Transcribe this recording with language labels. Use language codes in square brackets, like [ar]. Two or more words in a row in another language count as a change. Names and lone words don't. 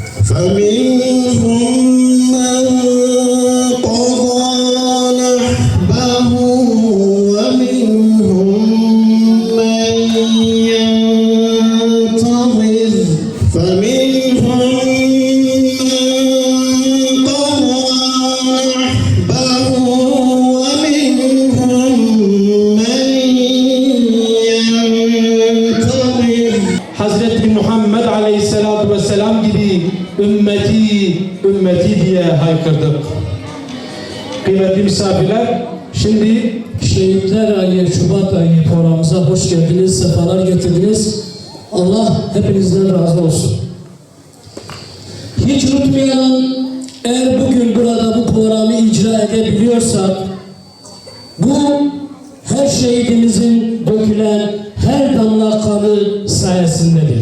[ar] فمنهم من قضى نحبه ومنهم من ينتظر فمنهم من قضى نحبه ومنهم من ينتظر. [tr] Hazreti Muhammed Aleyhisselatü Vesselam gibi ümmeti diye haykırdık. Kıymetli misafirler, şimdi Şehitler Ayı, Şubat Ayı programımıza hoş geldiniz, sefalar getirdiniz. Allah hepinizden razı olsun. Hiç unutmayalım, eğer bugün burada bu programı icra edebiliyorsak, bu her şehidimizin dökülen her damla kanı sayesindedir.